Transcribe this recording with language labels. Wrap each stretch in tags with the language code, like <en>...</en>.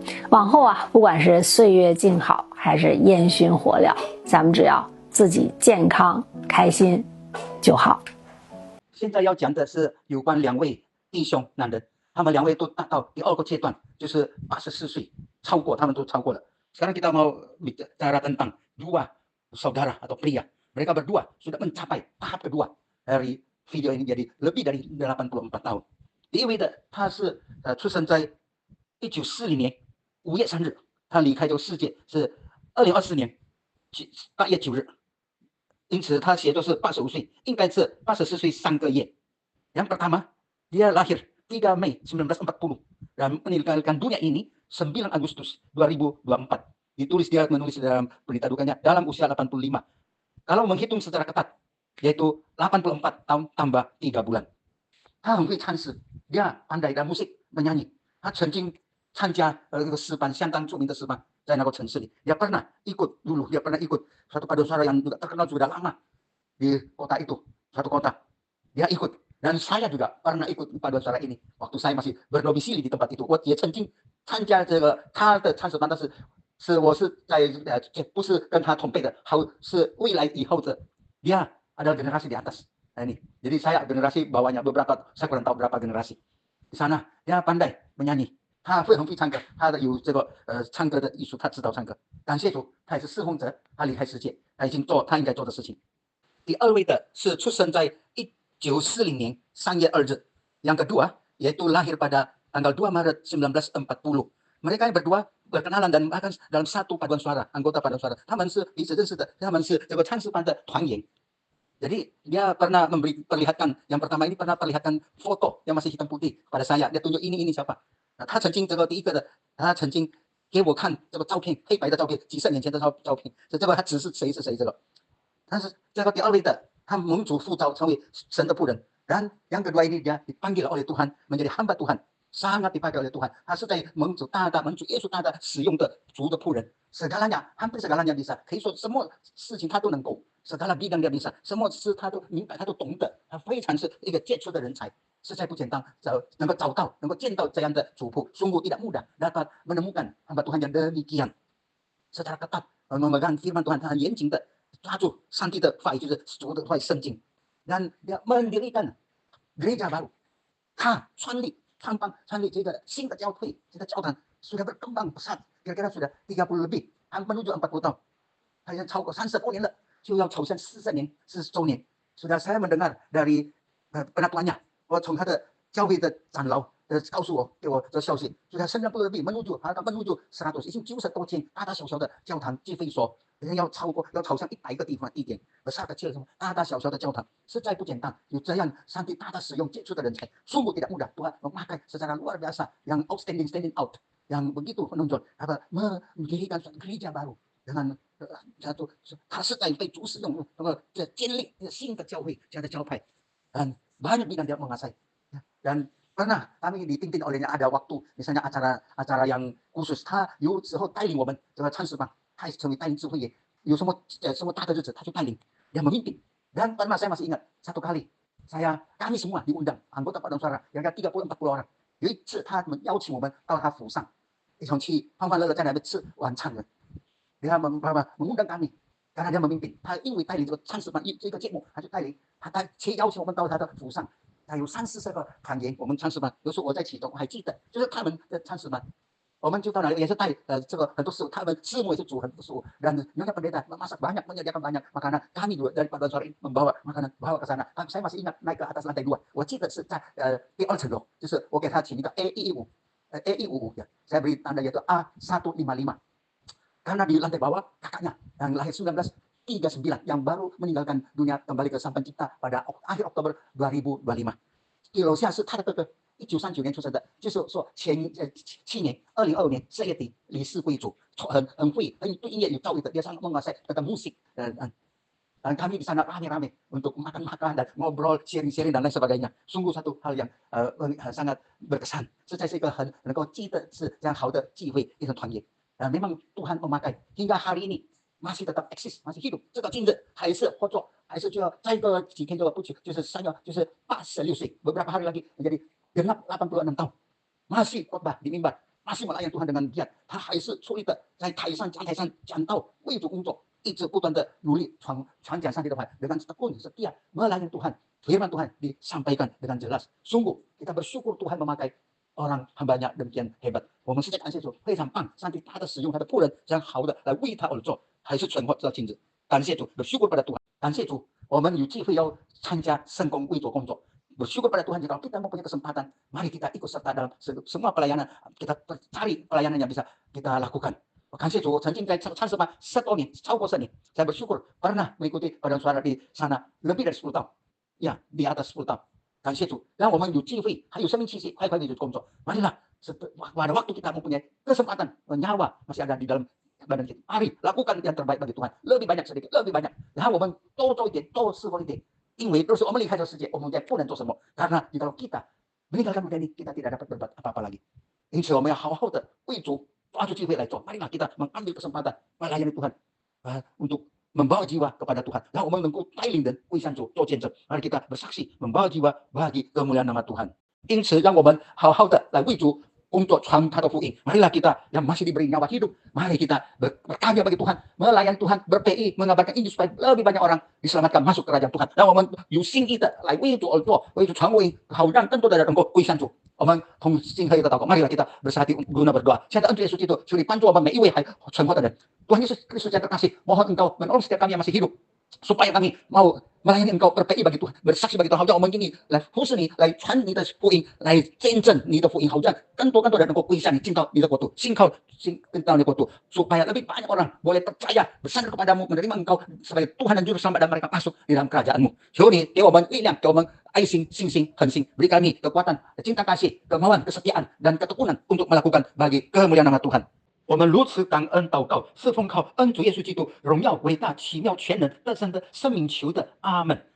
<zh>往后啊，不管是岁月静好，还是烟熏火燎，咱们只要 自己健康开心就好。现在要讲的是有关2位弟兄男人，他们2位都达到第2个阶段，就是84岁，他们都超过了。</zh> <id>Sekarang kita mau bicara tentang 2 saudara atau pria. Mereka berdua sudah mencapai tahap kedua dari video ini jadi lebih dari 84 tahun.</id> <zh>第一位的他是出生在1940年5月3日，他离开这个世界是2024年8月9日，因此他写作是85岁，应该是84岁3个月。</zh> <id>Yang pertama, dia lahir 3 Mei 1940 dan meninggalkan dunia ini 9 Agustus 2024. Ditulis dia menulis dalam berita dukanya dalam usia 85. Kalau menghitung secara ketat, yaitu 84 tahun tambah 3 bulan.</id> <zh>他很会唱诗，</zh> <id>dia pandai dalam musik menyanyi。</id> <zh>他曾经参加这个诗班，相当著名的诗班，在那个城市里。</zh> <id>Dia pernah ikut dulu, dia pernah ikut suatu paduan suara yang juga terkenal sudah lama di kota itu, suatu kota. Dia ikut. Dan saya juga pernah ikut paduan suara ini waktu saya masih berdomisili di tempat itu。</id> <zh>我也曾经参加这个他的唱诗班，但是我是在不是跟他同辈的，是未来以后的。</zh> <id>Dia adalah generasi di atas. Nah ini, jadi saya generasi bawahnya beberapa, saya kurang tahu berapa generasi. Di sana dia pandai menyanyi，</id> <zh>他会很会唱歌，他有这个唱歌的艺术，他知道唱歌。感谢主，他也是侍奉者，他离开世界，他已经做他应该做的事情。第二位的是出生在1940年3月2日，</zh> <id>yang kedua yaitu lahir pada tanggal 2 Maret 1940。 mereka yang berdua berkenalan dan bahkan dalam satu paduan suara, anggota paduan suara，</id> <zh>他们是彼此认识的，他们是这个唱诗班的团员。</zh> <id>Jadi dia pernah perlihatkan, yang pertama ini pernah perlihatkan foto yang masih hitam putih pada saya. Dia tunjuk ini siapa. Nah,</id> <zh>他曾经这个第一个的，他曾经给我看这个照片，黑白的照片，几十年前的照片。这个他指是谁是谁这个。但是这个第二位的，他蒙主呼召成为神的仆人。</zh> <id>Dan yang kedua ini dia dipanggil oleh Tuhan menjadi hamba Tuhan, sangat dipanggil oleh Tuhan.</id> <zh>他是在蒙主耶稣大大使用的主的仆人。</zh> <id>segalanya, hampir segalanya bisa，</id> <zh>可以说什么事情他都能够。</zh> <id>segala bidang dia bisa，</id> <zh>什么事他都明白，他都懂得，他非常是一个杰出的人才，实在不简单。能够找到，能够见到这样的主仆，</zh> <id>sungguh tidak mudah dapat menemukan hamba Tuhan yang demikian。 secara ketat memegang firman Tuhan，</id> <zh>他很严谨的抓住上帝的话语，就是主的话语圣经。</zh> <id>dan dia mendirikan gereja baru，</id> <zh>他创立这个新的教会，这个教堂</zh> <id>sudah berkembang pesat， kira-kira sudah 30 lebih， menuju 40 tahun，</id> <zh>好像超过30多年了。就要走向40周年。</zh> <id>sudah saya mendengar dari penatuannya，</id> <zh>我从他的教会的长老告诉我，给我这消息，</zh> <id>sudah 30 lebih menuju 100，</id> <zh>已经90多间大大小小的教堂聚会所，要走向100个地点，</zh> <id>besar kecil semua，</id> <zh>大大小小的教堂，实在不简单。有这样上帝大大使用杰出的人才，</zh> <id>sungguh tidak mudah Tuhan memakai secara luar biasa yang outstanding standing out， yang begitu menonjol mendirikan gereja baru dengan</id> <zh>他是在被主使用，建立新的教会，这样的教派。</zh> <id>dan banyak bidang dia menguasai。 dan pernah kami dipimpin olehnya ada waktu misalnya acara yang khusus，</id> <zh>他有时候带领我们这个唱诗班，他也成为带领智慧也有什么大的日子，他就带领</zh> <id>dia memimpin。 dan pernah saya masih ingat satu kali kami semua diundang anggota paduan suara yang 30-40 orang，</id> <zh>有一次他们邀请我们到他府上，一同去欢欢乐乐在那边吃晚餐的。</zh> <id>dia mengundang kami karena dia memimpin，</id> <zh>他因为带领这个唱诗班这个节目，他就带领且邀请我们到他的府上，他有30-40个团员，我们唱诗班，有时候我在其中，我还记得，就是他们的唱诗班，我们就到那里也是带这个很多食物，他们师母也是煮很多食物</zh> <id>dan nyonya pendeta memasak banyak， menyediakan banyak makanan， kami juga dari paduan suara ini membawa makanan bawa ke sana。 saya masih ingat naik ke atas lantai 2，</id> <zh>我记得是在第2层楼，就是我给他请一个</zh> <id>A155 saya beri tanda yaitu A155。 karena di lantai bawah kakaknya yang lahir 1939 yang baru meninggalkan dunia kembali ke Sang Pencipta pada akhir Oktober 2025。</id> <zh>第楼下是他的哥哥，1939年出生的，就是说去年2022年4月底离世归主，很会对音乐有造诣的，</zh> <id>dia sangat menguasai tentang musik。 dan kami di sana rame-rame untuk makan dan ngobrol, sharing dan lain sebagainya. Sungguh satu hal yang sangat berkesan，</id> <zh>实在是一个很能够记得是这样好的机会，一种团圆。</zh> <id>memang Tuhan memakai hingga hari ini masih tetap eksis， masih hidup，</id> <zh>直到今日还是活着，还是就要再个几天就不久，就是86岁</zh> <id>beberapa hari lagi menjadi genap 86 tahun， masih khotbah di mimbar， masih melayani Tuhan dengan giat，</id> <zh>他还是出力的在台上讲道，为主工作，一直不断的努力传讲上帝的话</zh> <id>dengan tekun setia melayani Tuhan， firman Tuhan disampaikan dengan jelas。 sungguh kita bersyukur Tuhan memakai orang hambanya demikian hebat，</id> <zh>我们实在感谢主，非常棒，上帝他的使用他的仆人这样好的来为他而做，还是存活直到今日。感谢主，有</zh> <id>syukur pada Tuhan，</id> <zh>感谢主，我们有机会要参加圣工为主工作。</zh> <id>Bersyukur pada Tuhan jika kita mempunyai kesempatan, mari kita ikut serta dalam semua pelayanan. Kita cari pelayanan yang bisa kita lakukan.</id> <zh>感谢主，曾经在参事班10多年，超过10年，</zh> <id>saya bersyukur pernah mengikuti paduan suara di sana lebih dari 10 tahun, ya di atas 10 tahun.</id> <zh>感谢主，让我们有机会，还有生命气息，快快地去工作。</zh> <id>Marilah pada waktu kita mempunyai kesempatan, nyawa masih ada di dalam badan kita. Mari lakukan yang terbaik bagi Tuhan. Lebih banyak sedikit, lebih banyak.</id> <zh>然后我们多做一点，多侍奉一点。因为若是我们离开这个世界，我们也不能做什么。</zh> <id>Karena jikalau kita meninggalkan dunia ini, kita tidak dapat berbuat apa-apa lagi.</id> <zh>因此我们要好好的为主抓住机会来做。</zh> <id>Marilah kita mengambil kesempatan melayani Tuhan, untuk membawa jiwa kepada Tuhan.</id> <zh>让我们能够带领人归向主做见证。</zh> <id>Mari kita bersaksi membawa jiwa bagi kemuliaan nama Tuhan.</id> <zh>因此让我们好好的来为主工作传他的福音。</zh> <id>Marilah kita yang masih diberi nyawa hidup, mari kita berkarya bagi Tuhan, melayani Tuhan, ber-PI, mengabarkan Injil supaya lebih banyak orang diselamatkan masuk kerajaan Tuhan.</id> <zh>让我们有心意的来为主而做，为主传福音，好让更多的人能够归向主。我们同心合一的祷告，</zh> <id>marilah kita bersatu guna berdoa.</id> <zh>现在恩主耶稣基督，求你帮助我们每一位还存活的人。</zh> <id>Tuhan Yesus Kristus yang terkasih, mohon Engkau menolong setiap kami yang masih hidup, supaya kami mau melayani Engkau, ber-PI bagi Tuhan, bersaksi bagi Tuhan，</id> <zh>好让我们愿意来服侍你，来传你的福音，来见证你的福音，好让更多的人能够归向你，进到你的国度，信到你的国度，</zh> <id>supaya lebih banyak orang boleh percaya, bersandar kepadamu, menerima Engkau sebagai Tuhan dan Juru Selamat, dan mereka masuk di dalam kerajaan-Mu.</id> <zh>求你给我们力量，给我们爱心、信心、恒心，</zh> <id>beri kami kekuatan, cinta kasih, kemauan, kesetiaan, dan ketekunan untuk melakukan bagi kemuliaan nama Tuhan.</id> <zh>我们如此感恩祷告，是奉靠恩主耶稣基督荣耀、伟大、奇妙、全能、得胜的生命求的，阿门。</zh>